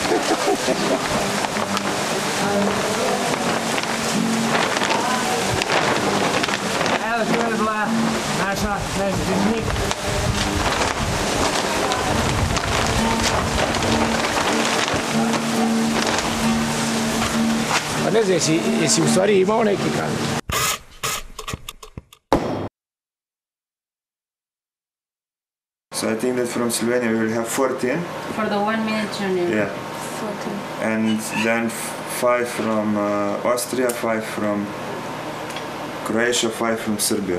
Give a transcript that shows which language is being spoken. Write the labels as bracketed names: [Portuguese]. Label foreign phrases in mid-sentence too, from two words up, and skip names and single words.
[Croatian] Evo, tu je bila naša knjižnik. Pa ne znam, jesi u stvari imao neki kamer? [English] So I think that from Slovenia we will have 14. For the 1 minute journey? Yeah. 14. And then 5 from Austria, 5 from Croatia, 5 from Serbia.